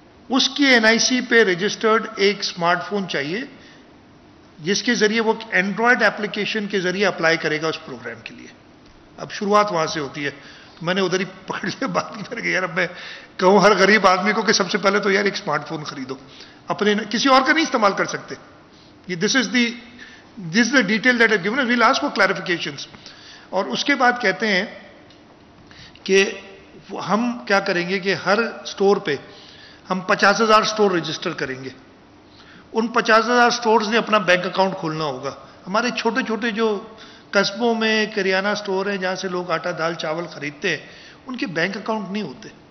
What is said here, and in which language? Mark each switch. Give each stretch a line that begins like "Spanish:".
Urdu: اس کی NIC پہ registered ایک سمارٹ فون چاہیے جس کے ذریعے وہ اینڈرائڈ ایپلیکیشن کے ذریعے اپلائی کرے گا اس پروگرام کے لیے. اب شروعات وہاں سے ہوتی ہے. تو میں نے ادھر ہی پکڑ لیا بات نہیں کر کے یار اب میں کہوں ہر غریب آدمی کو کہ سب سے پہلے تو یار ایک سمارٹ فون خریدو، اپنے کسی اور کا نہیں استعمال کر سکتے.
English: یہ this is the detail that is given. We'll ask for clarifications.
Urdu: اور اس کے بعد کہتے ہیں کہ ہم کیا کریں گے کہ ہر سٹور پہ ہم 50,000 سٹور رجسٹر کریں گے. ان 50,000 سٹورز نے اپنا بینک اکاؤنٹ کھولنا ہوگا. ہمارے چھوٹے چھوٹے جو قصبوں میں کریانہ سٹور ہیں جہاں سے لوگ آٹا دال چاول خریدتے ہیں، ان کے بینک اکاؤنٹ نہیں ہوتے.